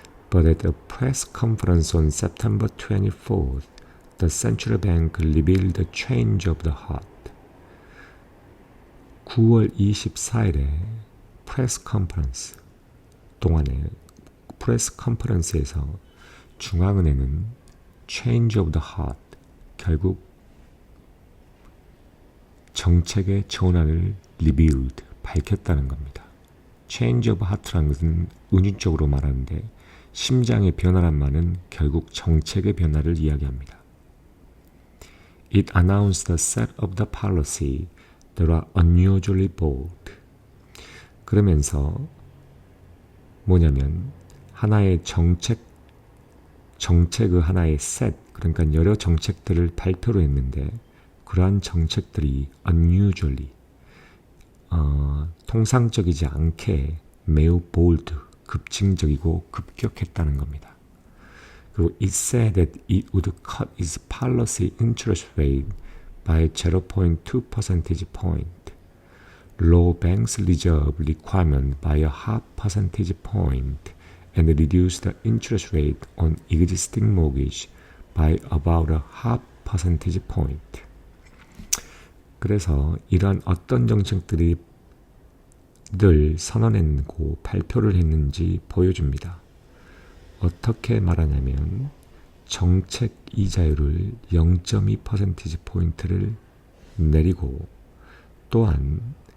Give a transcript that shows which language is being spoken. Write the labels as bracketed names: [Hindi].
[English] But at a press conference on September 24th, the central bank revealed the change of the heart. [Korean] 9월 24일에 프레스 컨퍼런스 동안에 프레스 컨퍼런스에서 중앙은행은 [English] change of the heart, [Korean] 결국 정책의 전환을 revealed, 밝혔다는 겁니다. [English] change of heart [Korean] 라는 것은 은유적으로 말하는데 심장의 변화란 말은 결국 정책의 변화를 이야기합니다. [English] It announced a set of the policy that are unusually bold. [Korean] 그러면서 뭐냐면 하나의 정책의 하나의 셋, 그러니까 여러 정책들을 발표를 했는데 그러한 정책들이 unusually, 통상적이지 않게 매우 bold, 급진적이고 급격했다는 겁니다. 그리고 [English] it said that it would cut its policy interest rate by 0.2 percentage point, lower banks reserve requirement by a half percentage point, and reduce the interest rate on existing mortgage by about a half percentage point. [Korean] 그래서 이러한 어떤 정책들이 늘 선언했고 발표를 했는지 보여줍니다. 어떻게 말하냐면 정책 이자율을 0.2%포인트를 내리고 또한